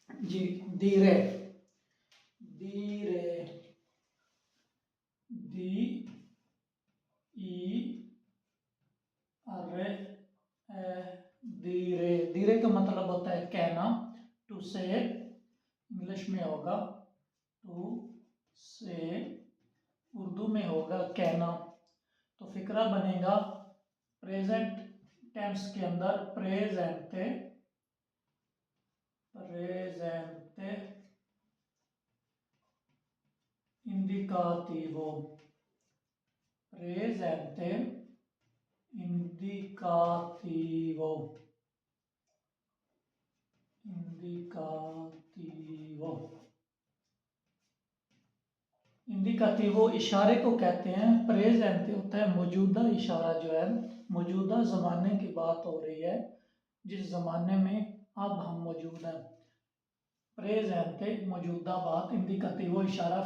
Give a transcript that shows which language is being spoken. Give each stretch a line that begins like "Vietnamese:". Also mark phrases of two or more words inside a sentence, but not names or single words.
Hindi: जी,
Italian: dire, dire, di, ई, अरे, धीरे।
Hindi: धीरे का मतलब होता है कहना,
English: to say.
Hindi: इंग्लिश में होगा
English: to say,
Hindi: उर्दू में होगा कहना। तो फिक्रा बनेगा
English: present tense
Hindi: के अंदर
Italian: presente, presente indicativo, presente indicativo, indicativo.
Hindi: इंडिकाटिवो इशारे को कहते हैं। प्रेजेंटे होता है मौजूदा इशारा, जो है मौजूदा ज़माने की बात हो रही है, जिस ज़माने में अब हम मौजूद हैं। प्रेजेंटे मौजूदा बात, इंडिकाटिवो इशारा।